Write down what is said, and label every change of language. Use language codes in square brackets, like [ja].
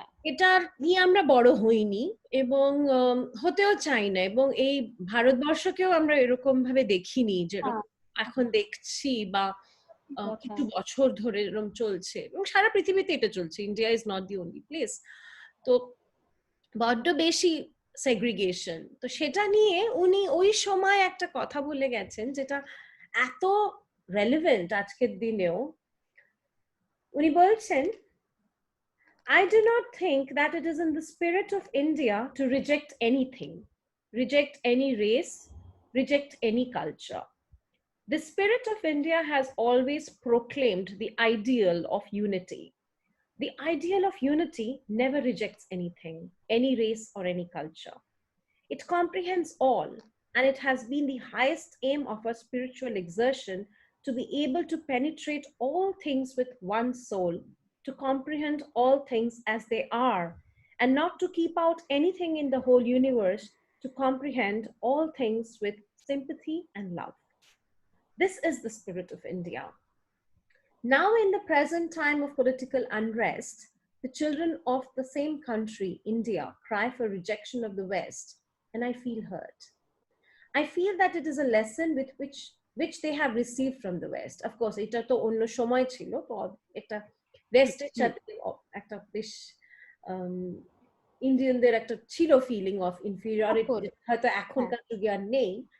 [bn] এটা নিয়ে আমরা বড় হইনি এবং হতেও চাই না, এবং এই ভারতবর্ষকেও আমরা এরকম ভাবে দেখিনি যেরকম এখন দেখছি বা কিছু বছর ধরে এরকম চলছে, এবং সারা পৃথিবীতে এটা চলছে, [en] India is not the only place. [bn] তো বড্ড বেশি সেগ্রিগেশন, তো সেটা নিয়ে উনি ওই সময় একটা কথা বলে গেছেন যেটা এত রেলেভেন্ট আজকের দিনেও। উনি বলছেন, [en] I do not think that it is in the spirit of India to reject anything, reject any race, reject any culture. The spirit of India has always proclaimed the ideal of unity. The ideal of unity never rejects anything, any race or any culture. It comprehends all, and it has been the highest aim of our spiritual exertion to be able to penetrate all things with one soul, to comprehend all things as they are, and not to keep out anything in the whole universe, to comprehend all things with sympathy and love. This is the spirit of India. Now, in the present time of political unrest, the children of the same country, India, cry for rejection of the West, and I feel hurt. I feel that it is a lesson with which they have received from the West. Of course, [bn] এটা তো অন্য সময় ছিল, তো একটা ওয়েস্টের সাথে একটা বেশ ইন্ডিয়ানদের একটা ছিল ফিলিং অফ ইনফিরিয়রিটি, হয়তো এখনকার যুগে আর নেই।